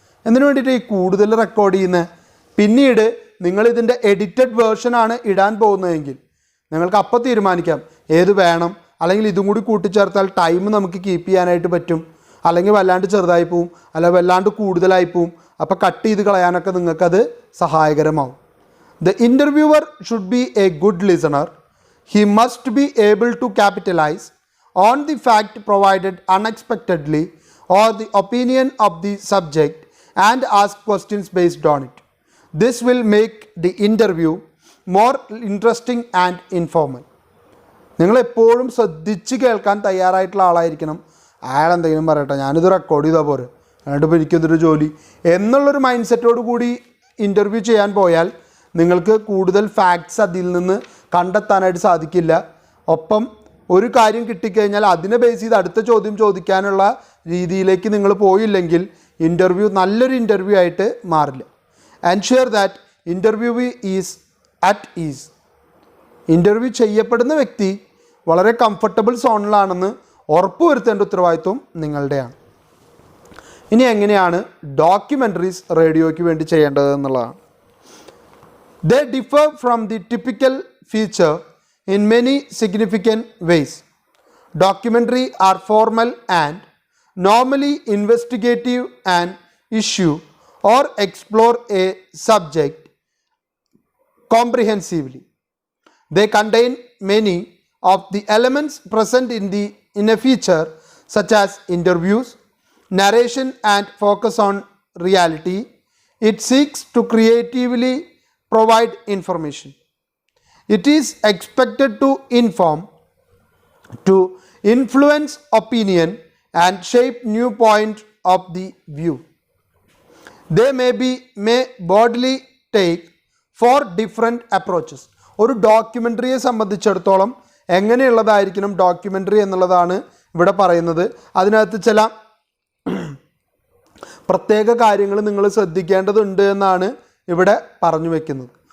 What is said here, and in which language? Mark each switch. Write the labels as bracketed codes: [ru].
[ml] എന്തിനു വേണ്ടിയിട്ട് ഈ കൂടുതൽ റെക്കോർഡ് ചെയ്യുന്നത്? പിന്നീട് നിങ്ങളിതിൻ്റെ എഡിറ്റഡ് വേർഷനാണ് ഇടാൻ പോകുന്നതെങ്കിൽ നിങ്ങൾക്ക് അപ്പം തീരുമാനിക്കാം ഏത് വേണം, അല്ലെങ്കിൽ ഇതും കൂടി കൂട്ടിച്ചേർത്താൽ ടൈം നമുക്ക് കീപ്പ് ചെയ്യാനായിട്ട് പറ്റും, അല്ലെങ്കിൽ വല്ലാണ്ട് ചെറുതായി പോവും, അല്ലെങ്കിൽ വല്ലാണ്ട് കൂടുതലായി പോവും. അപ്പോൾ കട്ട് ചെയ്ത് കളയാനൊക്കെ നിങ്ങൾക്കത് സഹായകരമാവും. [en] The interviewer should be a good listener. He must be able to capitalize on the fact provided unexpectedly or the opinion of the subject and ask questions based on it. This will make the interview more interesting and informal. [ml] നിങ്ങളെപ്പോഴും ശ്രദ്ധിച്ച് കേൾക്കാൻ തയ്യാറായിട്ടുള്ള ആളായിരിക്കണം. അയാളെന്തെങ്കിലും പറയട്ടെ, ഞാനിത് record ചെയ്താൽ പോരെ, എന്നിട്ട് ഇപ്പോൾ എനിക്കെന്തൊരു ജോലി എന്നുള്ളൊരു മൈൻഡ് സെറ്റോട് കൂടി ഇൻ്റർവ്യൂ ചെയ്യാൻ പോയാൽ നിങ്ങൾക്ക് കൂടുതൽ ഫാക്ട്സ് അതിൽ നിന്ന് കണ്ടെത്താനായിട്ട് സാധിക്കില്ല. ഒപ്പം ഒരു കാര്യം കിട്ടിക്കഴിഞ്ഞാൽ അതിനെ ബേസ് ചെയ്ത് അടുത്ത ചോദ്യം ചോദിക്കാനുള്ള രീതിയിലേക്ക് നിങ്ങൾ പോയില്ലെങ്കിൽ ഇൻ്റർവ്യൂ നല്ലൊരു ഇൻ്റർവ്യൂ ആയിട്ട് മാറില്ല. [en] Ensure that interviewee is at ease. [ml] Interview ചെയ്യപ്പെടുന്ന വ്യക്തി വളരെ കംഫർട്ടബിൾ സോണിലാണെന്ന് ഉറപ്പുവരുത്തേണ്ട ഉത്തരവാദിത്വം നിങ്ങളുടെയാണ്. ഇനി എങ്ങനെയാണ് ഡോക്യുമെൻ്ററീസ് റേഡിയോയ്ക്ക് വേണ്ടി ചെയ്യേണ്ടത് എന്നുള്ളതാണ്. [en] They differ from the typical feature in many significant ways. Documentary are formal and normally investigative and issue or explore a subject comprehensively. They contain many of the elements present in a feature such as interviews, narration and focus on reality. It seeks to creatively provide information. It is expected to inform, to influence opinion and shape new point of the view. They may broadly take 4 different approaches. [ml] ഒരു ഡോക്യുമെൻ്ററിയെ സംബന്ധിച്ചിടത്തോളം എങ്ങനെയുള്ളതായിരിക്കണം documentary എന്നുള്ളതാണ് ഇവിടെ പറയുന്നത്. അതിനകത്ത് ചില പ്രത്യേക കാര്യങ്ങൾ നിങ്ങൾ ശ്രദ്ധിക്കേണ്ടതുണ്ട് എന്നാണ് ഇവിടെ പറഞ്ഞു വയ്ക്കുന്നത്.